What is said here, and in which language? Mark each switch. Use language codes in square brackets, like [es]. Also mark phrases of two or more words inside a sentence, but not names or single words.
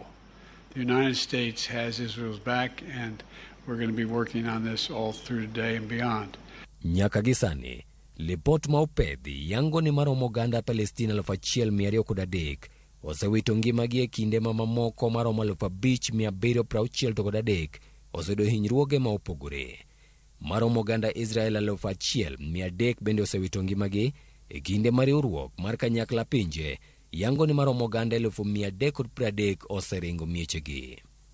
[en] The United States has Israel's back, and we're going to be working on this all through today and beyond. [luo] Nyaka gisani, lipot ma opedhi yango ni maromo oganda Palestina 1,203 osewito ngimagi e kinde ma mamoko maromo 5,763 osedo hinyruoge ma opogore. Maromo oganda Israel 1,300 bende osewito ngimagi e kinde ma riwruok mar kanyakla pinje yango ni maromo oganda 330 oseringo miechegi.